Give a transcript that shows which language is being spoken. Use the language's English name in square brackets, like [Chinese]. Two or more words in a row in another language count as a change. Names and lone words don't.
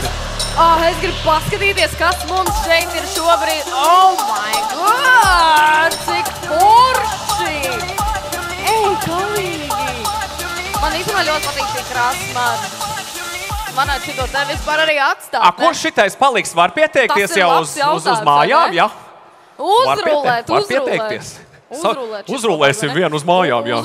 [Latvian] Es gribu paskatīties, kas mums šeit ir šobrīd. [English] Oh my God! [Latvian] Cik forši! Ej, galīgi! Man īstenībā ļoti patīk šī krāsa. Man šito te vispār arī atstāt. Kurš šitais paliks? Var pieteikties jau uz mājām? Ja? Uzrulēt. Uzrulēsim vienu uz mājām, jā.